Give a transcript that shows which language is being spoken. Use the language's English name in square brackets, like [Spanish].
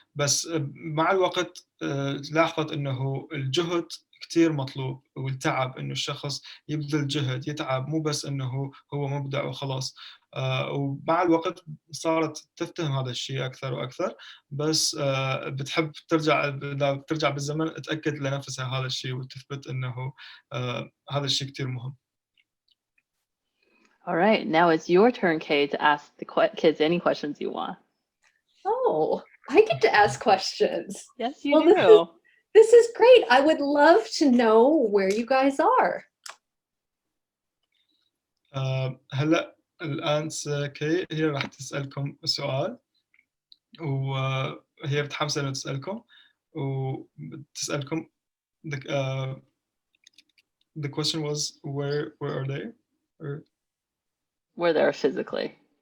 [Arabic] بس مع الوقت لاحظت إنه الجهد كتير مطلوب والتعب، إنه الشخص يبذل جهد يتعب، مو بس إنه هو مبدع وخلاص. ومع الوقت صارت تفتهم هذا الشيء أكثر وأكثر، بس بتحب ترجع بالزمن تأكد لنفسها هذا الشيء وتثبت إنه هذا الشيء كتير مهم. [English] All right, now it's your turn, Kaye, to ask the kids any questions you want. Oh, I get to ask questions. Yes, you do. This is great. I would love to know where you guys are. [Arabic] هلا الآن كي هي راح تسألكم سؤال، وهي متحمسة إنه تسألكم وتسألكم. [English] The question was where are they? Or Where they're physically.